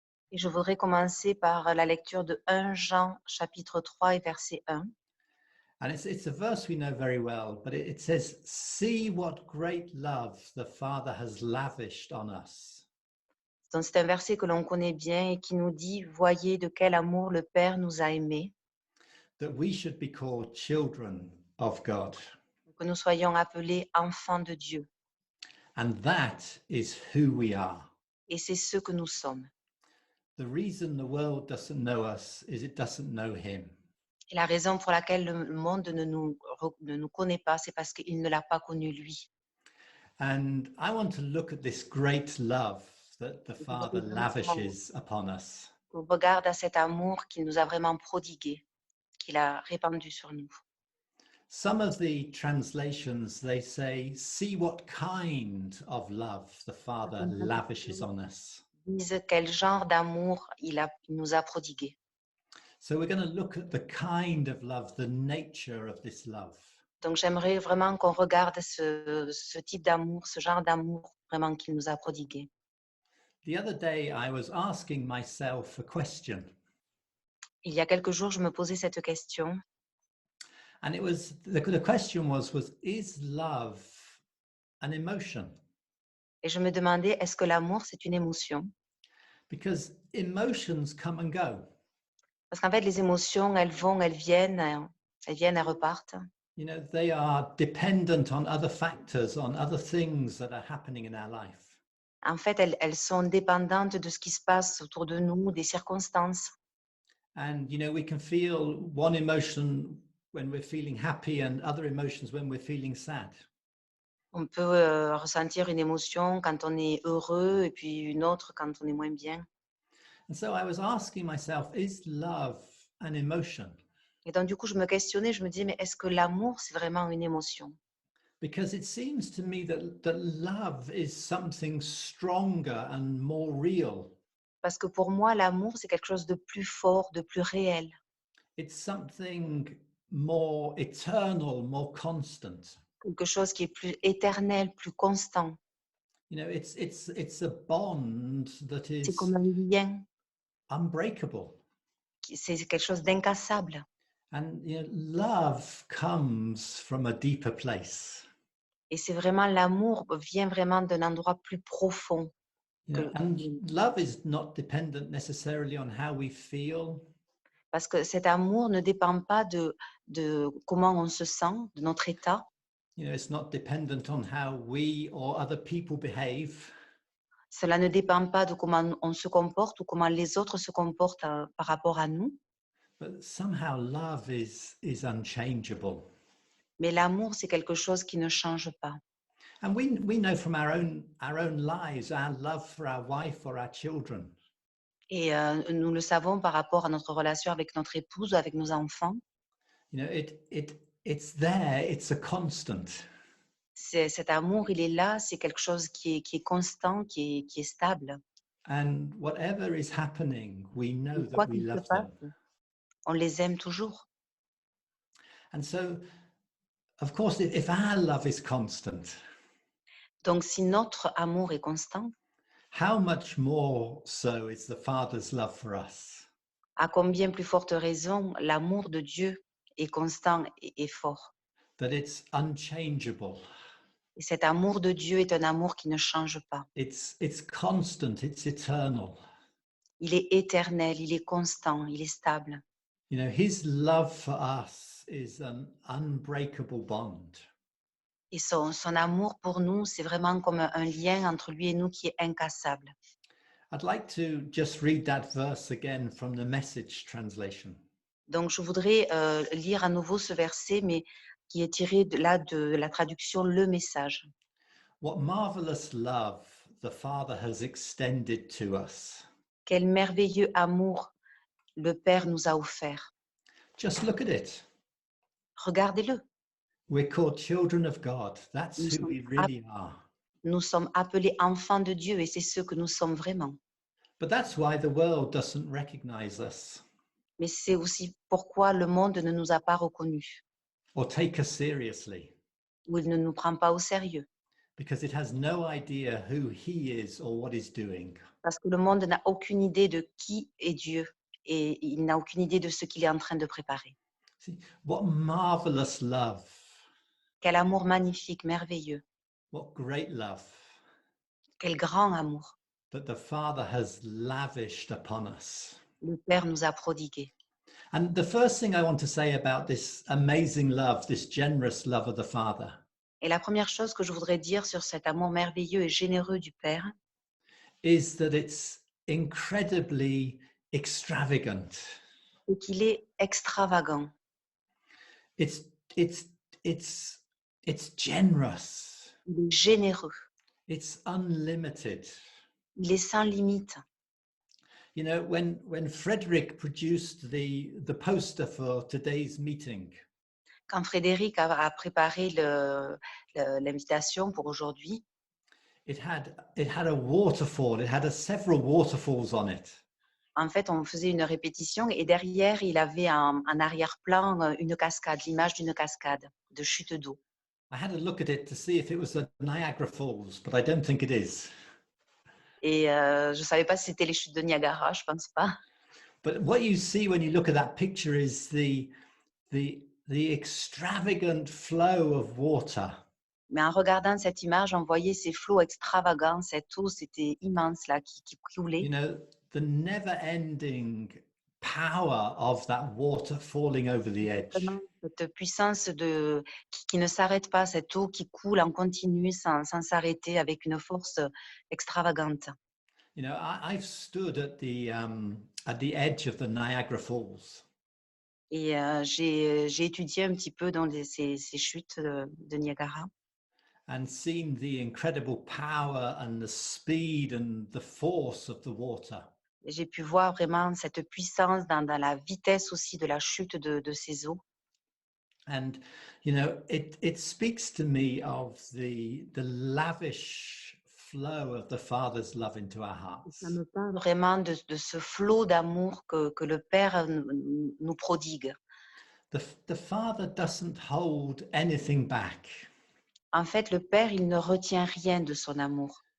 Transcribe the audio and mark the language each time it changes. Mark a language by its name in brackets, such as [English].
[French] Et je voudrais commencer par la lecture de 1 Jean chapitre 3 et verset 1. [English] And it's a verse we know very well, but it says, "See what great love the Father has lavished on us." [French] Donc c'est un verset que l'on connaît bien et qui nous dit: Voyez de quel amour le Père nous a aimés, [English] That we should be called children of God. [French] que nous soyons appelés enfants de Dieu. [English] And that is who we are. [French] Et c'est ce que nous sommes. [English] The reason the world doesn't know us is it doesn't know him. [French] Et la raison pour laquelle le monde ne nous connaît pas, c'est parce qu'il ne l'a pas connu lui. [English] And I want to look at this great love that the Father lavishes upon us. [French] On regarde à cet amour qu'il nous a vraiment prodigué, qu'il a répandu sur nous. [English] Some of the translations, they say, "See what kind of love the Father lavishes on us." [French] Disent quel genre d'amour il nous a prodigué. [English] So we're going to look at the kind of love, the nature of this love. [French] Donc j'aimerais vraiment qu'on regarde ce type d'amour, ce genre d'amour vraiment qu'il nous a prodigué. [English] The other day, I was asking myself a question, [French] Il y a quelques jours, je me posais cette question [English] and it was the question was is love an emotion? [French] et je me demandais, est-ce que l'amour, c'est une émotion? [English] Because emotions come and go. [French] Parce qu'en fait, les émotions, elles vont, elles viennent, elles repartent. [English] You know, they are dependent on other factors, on other things that are happening in our life. [French] En fait, elles sont dépendantes de ce qui se passe autour de nous, des circonstances. [English] And, you know, we can feel one emotion when we're feeling happy and other emotions when we're feeling sad. [French] On peut ressentir une émotion quand on est heureux et puis une autre quand on est moins bien. [English] And so I was asking myself, is love an emotion? [French] Et donc, du coup, je me questionnais, je me disais, mais est-ce que l'amour, c'est vraiment une émotion? [English] Because it seems to me that love is something stronger and more real. [French] Parce que pour moi, l'amour, c'est quelque chose de plus fort, de plus réel. [English] It's something more eternal, more constant. [French] Quelque chose qui est plus éternel, plus constant. [English] You know, it's a bond that [French] C'est [English] is [French] comme un lien, [English] unbreakable. [French] c'est quelque chose d'incassable. [English] And you know, love comes from a deeper place. [French] Et c'est vraiment l'amour vient vraiment d'un endroit plus profond. [English] You know, and love is not dependent necessarily on how we feel. [French] Parce que cet amour ne dépend pas de comment on se sent, de notre état. [English] You know, it's not dependent on how we or other people behave. [French] Cela ne dépend pas de comment on se comporte ou comment les autres se comportent par rapport à nous. [English] But somehow love is unchangeable. [French] Mais l'amour, c'est quelque chose qui ne change pas. [English] And we know from our own lives, our love for our wife or our children. [French] Et nous le savons par rapport à notre relation avec notre épouse ou avec nos enfants. [English] You know, it's there, it's a constant. [French] Cet amour, il est là, c'est quelque chose qui est constant, qui est stable. [English] And whatever is happening, we know [French] Quoi [English] that we [French] qu'il se [English] love [French] passe, [English] them. [French] on les aime toujours. [English] And so, of course, if our love is constant, [French] Donc, si notre amour est constant, [English] how much more so is the Father's love for us? [French] à combien plus forte raison l'amour de Dieu est constant et fort. [English] That it's unchangeable. [French] Et cet amour de Dieu est un amour qui ne change pas. [English] It's constant, it's eternal. [French] Il est éternel, il est constant, il est stable. [English] You know, his love for us is an unbreakable bond. [French] Et son amour pour nous, c'est vraiment comme un lien entre lui et nous qui est incassable. [English] I'd like to just read that verse again from the Message translation. [French] Donc, je voudrais lire à nouveau ce verset, mais qui est tiré de la traduction Le Message. [English] What marvelous love the Father has extended to us. [French] Quel merveilleux amour le Père nous a offert. [English] Just look at it. [French] Regardez-le. [English] We're called children of God. That's [French] Nous [English] who we [French] sommes, [English] really are. [French] nous sommes appelés enfants de Dieu et c'est ce que nous sommes vraiment. [English] But that's why the world doesn't recognize us [French] Mais c'est aussi pourquoi le monde ne nous a pas reconnus [English] or take us seriously. [French] ou il ne nous prend pas au sérieux. [English] because it has no idea who he is or what he's doing. [French] Parce que le monde n'a aucune idée de qui est Dieu et il n'a aucune idée de ce qu'il est en train de préparer. [English] See, what marvelous love, [French] Quel amour magnifique, merveilleux. [English] what great love [French] Quel grand amour [English] that the Father has lavished upon us. [French] le Père nous a prodigué. [English] And the first thing I want to say about this amazing love, this generous love of the Father, [French] Et la première chose que je voudrais dire sur cet amour merveilleux et généreux du Père, [English] is that it's incredibly extravagant. [French] c'est qu'il est extravagant. [English] It's it's it's it's generous. [French] Il est généreux. [English] It's unlimited. [French] Il est sans limite. [English] You know, when Frederick produced the poster for today's meeting, [French] Quand Frédéric a préparé l'invitation pour aujourd'hui, [English] it had a waterfall. It had several waterfalls on it. [French] en fait, on faisait une répétition et derrière, il avait en arrière-plan une cascade, l'image d'une cascade de chute d'eau. [English] I had a look at it to see if it was the Niagara Falls, but I don't think it is. [French] Et je ne savais pas si c'était les chutes de Niagara, je ne pense pas. [English] But what you see when you look at that picture is the extravagant flow of water. [French] Mais en regardant cette image, on voyait ces flots extravagants, cette eau, c'était immense là, qui coulait. [English] You know, the never-ending power of that water falling over the edge. [French] Vraiment, cette puissance qui ne s'arrête pas, cette eau qui coule en continu sans s'arrêter avec une force extravagante. [English] You know, I've stood at the edge of the Niagara Falls. [French] Et j'ai étudié un petit peu dans ces chutes de Niagara. [English] And seen the incredible power and the speed and the force of the water. [French] Et j'ai pu voir vraiment cette puissance dans la vitesse aussi de la chute de ces eaux. [English] And, you know, it speaks to me of the lavish flow of the Father's love into our hearts. [French] Ça me parle vraiment de ce flot d'amour que le Père nous prodigue. [English] The Father doesn't hold anything back. [French] En fait, le Père, il ne retient rien de son amour.